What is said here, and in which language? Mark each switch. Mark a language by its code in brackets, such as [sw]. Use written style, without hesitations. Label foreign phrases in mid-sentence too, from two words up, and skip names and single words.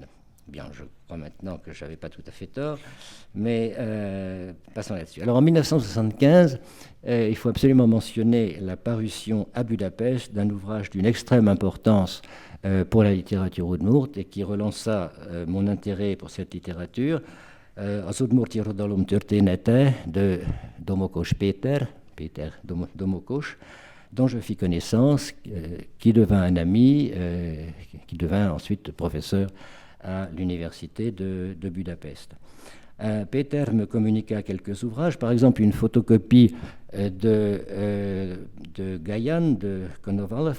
[fr] Bien, je crois maintenant que je n'avais pas tout à fait tort, mais passons là-dessus. Alors en 1975, il faut absolument mentionner la parution à Budapest d'un ouvrage d'une extrême importance pour la littérature udmurt et qui relança mon intérêt pour cette littérature. Az udmurti irodalom története de Domokos Péter Domokos, dont je fis connaissance, qui devint un ami, qui devint ensuite professeur à l'université de Budapest. Péter me communiqua quelques ouvrages, par exemple une photocopie de Gajan, de Konovalov.